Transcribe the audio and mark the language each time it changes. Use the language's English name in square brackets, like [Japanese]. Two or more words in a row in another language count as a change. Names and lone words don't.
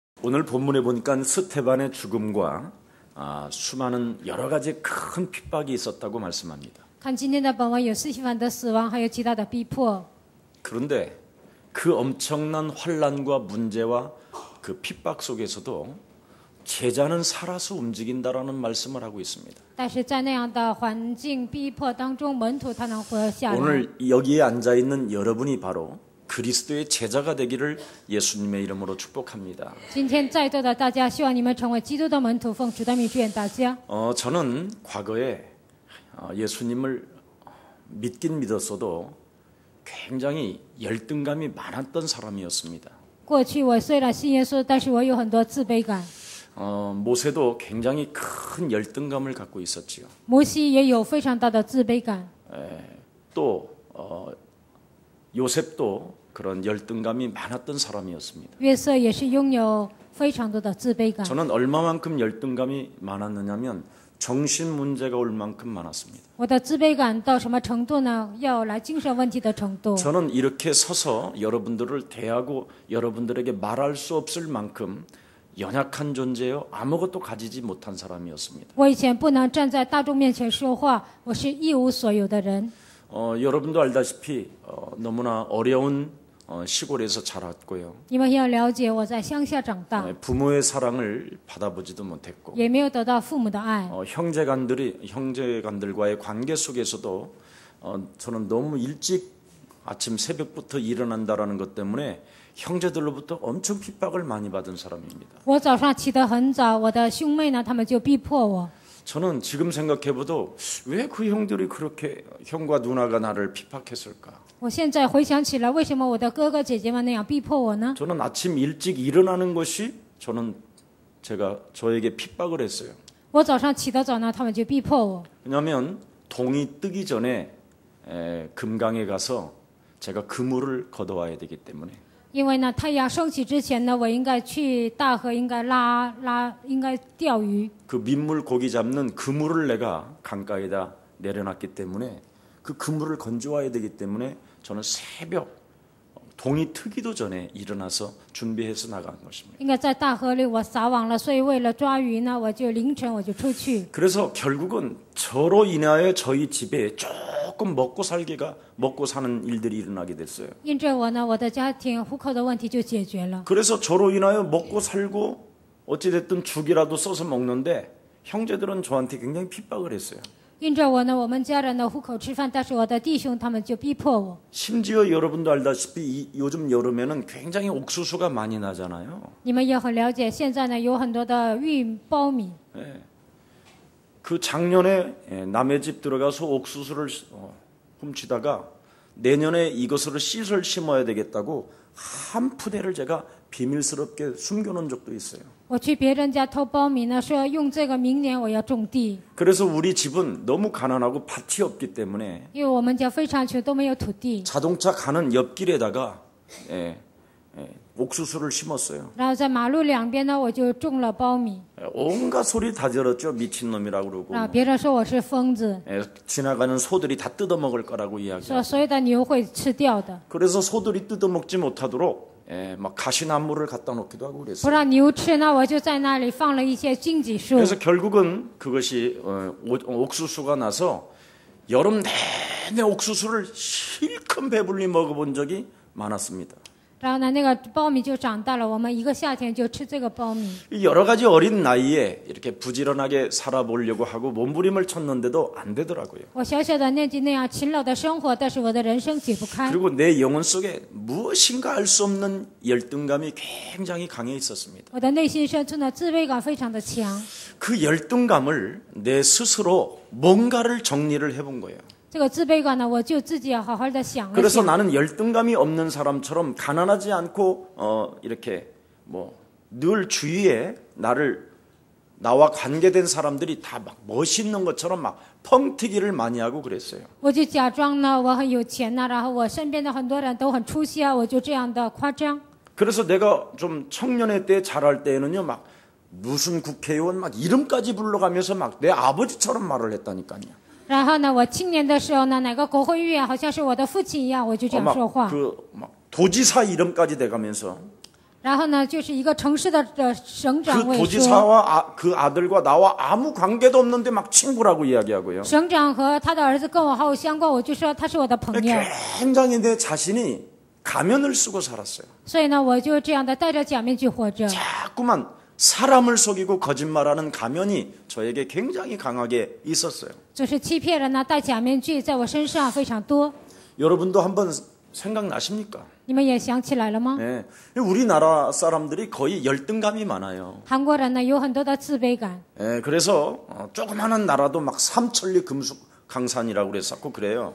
[Korean] 오늘 본문에 보니까 스테반의 죽음과 수많은 여러 가지 큰 핍박이 있었다고 말씀합니다. [Chinese] 看今天的本文有司提反的死亡，还有其他的逼迫。 [Korean] 그런데 그 엄청난 환난과 문제와 그 핍박 속에서도 제자는 살아서 움직인다라는 말씀을 하고 있습니다. [Chinese] 但是在那样的环境逼迫当中，门徒他能活下来。 [Korean] 오늘 여기에 앉아 있는 여러분이 바로 그리스도의 제자가 되기를 예수님의 이름으로 축복합니다. [Chinese] 今天在座的大家，希望你们成为基督的门徒，奉主的名祝愿大家。 [Korean] 저는 과거에 예수님을 믿긴 믿었어도 굉장히 열등감이 많았던 사람이었습니다. [Chinese] 过去我虽然信耶稣，但是我有很多自卑感。 [Korean] 모세도 굉장히 큰 열등감을 갖고 있었지요. [Chinese] 摩西也有非常大的自卑感。 [Korean] 또 요셉도 그런 열등감이 많았던 사람이었습니다. [Chinese] 约瑟也是拥有非常多的自卑感。 [Korean] 저는 얼마만큼 열등감이 많았느냐면 정신 문제가 올 만큼 많았습니다. [Chinese] 我的自卑感到什么程度呢？要来精神问题的程度。 [Korean] 저는 이렇게 서서 여러분들을 대하고 여러분들에게 말할 수 없을 만큼 연약한 존재요, 아무것도 가지지 못한 사람이었습니다. [Chinese] 我以前不能站在大众面前说话，我是一无所有的人。 [Korean] 여러분도 알다시피 너무나 어려운 시골에서 자랐고요. [Chinese] 你们要了解，我在乡下长大， [Korean] 부모의 사랑을 받아보지도 못했고 [Chinese] 也没有得到父母的爱。 [Korean] 형제간들과의 관계 속에서도 저는 너무 일찍 아침 새벽부터 일어난다라는 것 때문에 형제들로부터 엄청 핍박을 많이 받은 사람입니다. [Chinese] 我早上起得很早，我的兄妹呢，他们就逼迫我。 [Korean] 저는 지금 생각해봐도 왜 그 형들이 그렇게 형과 누나가 나를 핍박했을까? [Chinese] 我现在回想起来，为什么我的哥哥姐姐们那样逼迫我呢？ [Korean] 저는 아침 일찍 일어나는 것이 저에게 핍박을 했어요. [Chinese] 我早上起得早呢，他们就逼迫我。 [Korean] 왜냐하면 동이 뜨기 전에 금강에 가서 제가 그물을 걷어와야 되기 때문에. [Chinese] 因为呢，太阳升起之前呢，我应该去大河，应该应该钓鱼。 [Korean] 그 민물 고기 잡는 그물을 내가 강가에다 내려놨기 때문에 그 그물을 건져와야 되기 때문에 저는 새벽 동이 트기도 전에 일어나서 준비해서 나간 것입니다. [Chinese] 应该在大河里我撒网了，所以为了抓鱼呢，我就凌晨我就出去。 [Korean] 그래서 결국은 저로 인하여 저희 집에 조금 먹고 사는 일들이 일어나게 됐어요. [Chinese] 因着我呢，我的家庭户口的问题就解决了。 [Korean] 그래서 저로 인하여 먹고 살고 어찌됐든 죽이라도 써서 먹는데 형제들은 저한테 굉장히 핍박을 했어요. [Chinese] 因着我呢，我们家人的户口吃饭，但是我的弟兄他们就逼迫我。 [Korean] 심지어 여러분도 알다시피 요즘 여름에는 굉장히 옥수수가 많이 나잖아요. [Chinese] 你们也很了解，现在呢有很多的玉苞米。 [Korean] 그 작년에 남의 집 들어가서 옥수수를 훔치다가 내년에 이것을 씨를 심어야 되겠다고 한 푸대를 제가 비밀스럽게 숨겨놓은 적도 있어요. [Chinese] 我去别人家偷苞米呢，说用这个明年我要种地。 [Korean] 그래서 우리 집은 너무 가난하고 밭이 없기 때문에 [Chinese] 因为我们家非常穷，都没有土地。 [Korean] 자동차 가는 옆길에다가 옥수수를 심었어요. [Chinese] 然后在马路两边呢，我就种了苞米。 [Korean] 온갖 소리 다 들었죠. 미친놈이라고 그러고 [Chinese] 然后别人说我是疯子， [Korean] 지나가는 소들이 다 뜯어먹을 거라고 [Chinese] 说 [Korean] 이야기해요. [Chinese] 所有的牛会吃掉的， [Korean] 그래서 소들이 뜯어먹지 못하도록 막 가시나무를 갖다 놓기도 하고 [Chinese] 不 [Korean] 그랬어요. [Chinese] 让牛吃呢，我就在那里放了一些荆棘树。 [Korean] 그래서 결국은 그것이 옥수수가 나서 여름 내내 옥수수를 실컷 배불리 먹어본 적이 많았습니다. [Chinese] 然后呢，那个苞米就长大了，我们一个夏天就吃这个苞米。 [Korean] 여러 가지 어린 나이에 이렇게 부지런하게 살아보려고 하고 몸부림을 쳤는데도 안 되더라고요. [Chinese] 我小小的年纪那样勤劳的生活，但是我的人生解不开。 [Korean] 그리고 내 영혼 속에 무엇인가 알 수 없는 열등감이 굉장히 강해 있었습니다. [Chinese] 我的内心深处呢，自卑感非常的强。 [Korean] 그 열등감을 내 스스로 뭔가를 정리를 해본 거예요. [Chinese] 这个自卑感呢，我就自己要好好的想了 [Korean] 그래서 [Chinese] 想。 [Korean] 나는 열등감이 없는 사람처럼 가난하지 않고 이렇게 늘 주위에 나와 관계된 사람들이 다 막 멋있는 것처럼 막 펑튀기를 많이 하고 그랬어요. [Chinese] 我就假装呢我很有钱呐，然后我身边的很多人都很出息啊，我就这样的夸张。 [Korean] 그래서 내가 좀 청년의 때 자랄 때에는요 막 무슨 국회의원 막 이름까지 불러가면서 막 내 아버지처럼 말을 했다니까요. [Chinese] 然后呢，我青年的时候呢，哪个国会议员好像是我的父亲一样，我就这样说话。 [Korean] 막 도지사 이름까지 대가면서 [Chinese] 然后呢，就是一个城市的省长 [Korean] 그 [Chinese] 会说， [Korean] 도지사와 그 아들과 나와 아무 관계도 없는데 막 친구라고 이야기하고요. [Chinese] 省长和他的儿子跟我毫无相关，我就说他是我的朋友。 [Korean] 굉장히 내 자신이 가면을 쓰고 살았어요. [Chinese] 所以呢，我就这样的戴着假面具活着。 [Korean] 자꾸만 사람을 속이고 거짓말하는 가면이 저에게 굉장히 강하게 있었어요. [Chinese] 就是欺骗人呢，戴假面具在我身上非常多。 [Korean] 여러분도 한번 생각나십니까? [Chinese] 你们也想起来了吗？ [Korean] 네. 우리나라 사람들이 거의 열등감이 많아요. [Chinese] 韩国人呢有很多的自卑感， [Korean] 네, 그래서 조그마한 나라도 막 삼천리 금수 강산이라고 그랬었고 그래요.